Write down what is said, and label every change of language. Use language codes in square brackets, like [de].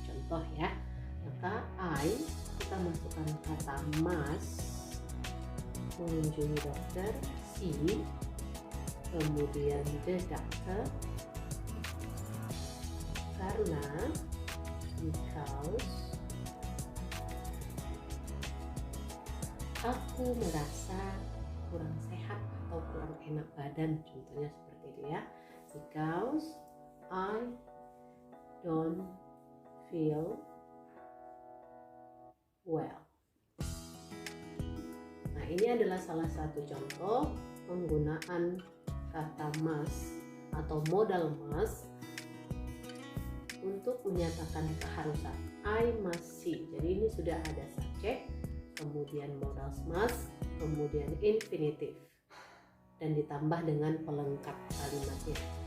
[id] Contoh ya, maka I kita masukkan kata must, mengunjungi dokter, see, kemudian the doctor, karena because aku merasa kurang sehat atau kurang enak badan, contohnya seperti itu ya. [en] Because I don't feel well. [id] Nah, ini adalah salah satu contoh penggunaan kata must atau modal must untuk menyatakan keharusan. [en] I must see. [id] Jadi ini sudah ada subjek, kemudian modal must, kemudian infinitive, dan ditambah dengan pelengkap kalimatnya.